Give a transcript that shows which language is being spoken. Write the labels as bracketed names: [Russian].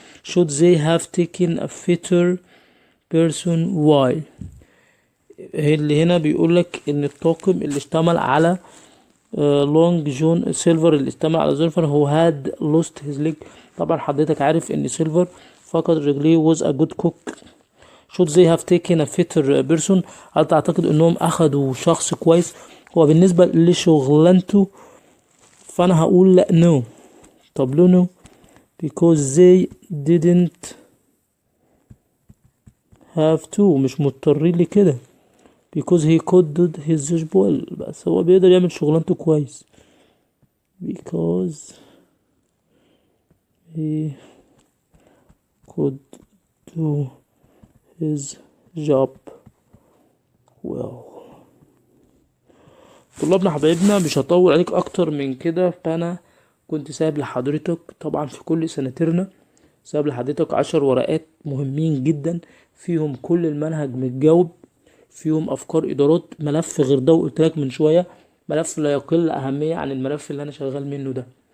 [English] Should they have taken a fitter person? [Arabic] Why؟ اللي هنا بيقول لك ان الطاقم اللي اشتمل على لونج جون سيلفر، اللي اشتمل على زلفر هو [English] had lost his leg، [Arabic] طبعا حضرتك عارف ان سيلفر فقد رجليه [English] was a good cook. should they have taken a fitter person. [Arabic] هل تعتقد انهم اخدوا شخص كويس؟ هو بالنسبة لشغلانته فانا هقول لا no. طب ليه [English] no؟ because they didn't have to، [Arabic] مش مضطرين لكده. [English] because he could do his job well، [Arabic] بس هو بيقدر يعمل شغلانته كويس. [English] because he could do his job well. [Arabic] طلابنا حبايبنا مش هطول عليك اكتر من كده، فانا كنت سايب لحضرتك طبعا في كل سنترنا سايب لحضرتك 10 ورقات مهمين جدا، فيهم كل المنهج متجاوب، فيهم افكار ادارات، ملف غير ده وقلت لك من شويه ملف لا يقل اهميه عن الملف اللي انا شغال منه ده.